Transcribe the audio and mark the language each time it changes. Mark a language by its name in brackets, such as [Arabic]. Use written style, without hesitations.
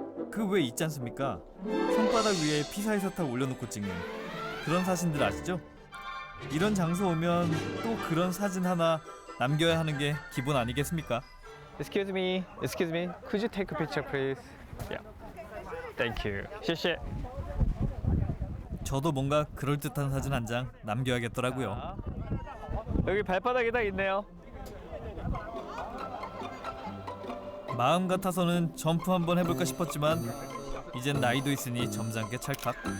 [Korean] 그 왜 있지 않습니까? 손바닥 위에 피사의 사탕 올려놓고 찍는 그런 사진들 아시죠? 이런 장소 오면 또 그런 사진 하나 남겨야 하는 게 기본 아니겠습니까? [English] Excuse me, could you take a picture, please? Yeah, thank you. [Chinese] 谢谢. [Korean] 저도 뭔가 그럴듯한 사진 한 장 남겨야겠더라고요. 여기 발바닥이 딱 있네요. 마음 같아서는 점프 한번 해볼까 싶었지만 이젠 나이도 있으니 점잖게 찰칵.